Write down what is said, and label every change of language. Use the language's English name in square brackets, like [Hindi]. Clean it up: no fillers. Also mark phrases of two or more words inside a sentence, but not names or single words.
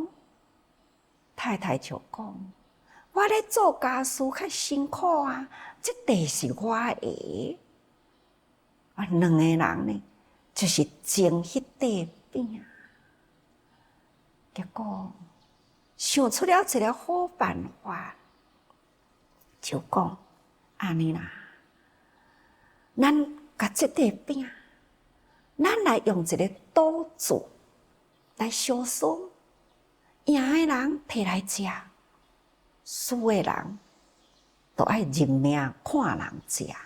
[Min Nan Chinese] 太太就讲，我咧做家事较辛苦这块是我的。2个人呢，就是争迄块饼。结果想出了一个好办法，就讲安尼啦，咱甲这块饼，咱来用一个赌注来相输，赢的人摕来食，输的人都爱认命看人食。